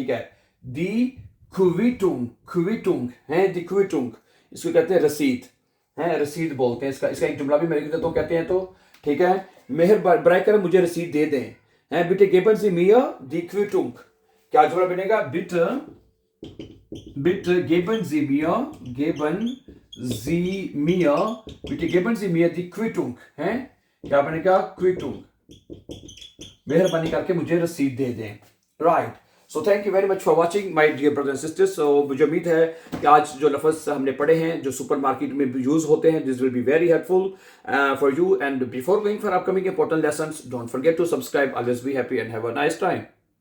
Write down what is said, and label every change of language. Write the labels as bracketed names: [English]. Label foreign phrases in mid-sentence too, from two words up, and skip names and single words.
[Urdu] ٹھیک ہے, [German] die Quittung, [Urdu] क्विटुंग है, [German] die Quittung, [Urdu] اس کو کہتے ہیں رسید ہے، رسید بولتے ہیں اس کا. اس کا ایک جملہ بھی میرے تو کہتے ہیں تو۔ ٹھیک ہے، مہربانی کر مجھے رسید دے دیں ہے, [German] bitte geben Sie mir die Quittung. [Urdu] کیا جملہ بنے گا? [German] बिटे, bitte geben Sie mir, geben Sie mir, bitte geben Sie mir die Quittung है। [Urdu] کیا بنے گا? क्विटुंग, مہربانی کر کے مجھے رسید دے دیں. [English] Right, so thank you very much for watching my dear brothers and sisters. [Urdu] سو مجھے امید ہے کہ آج جو لفظ ہم نے پڑھے ہیں، جو سپرمارکیٹ میں یوز ہوتے ہیں, [English] this will be very helpful for you. And before going for upcoming important lessons, don't forget to subscribe. Always be happy and have a nice time.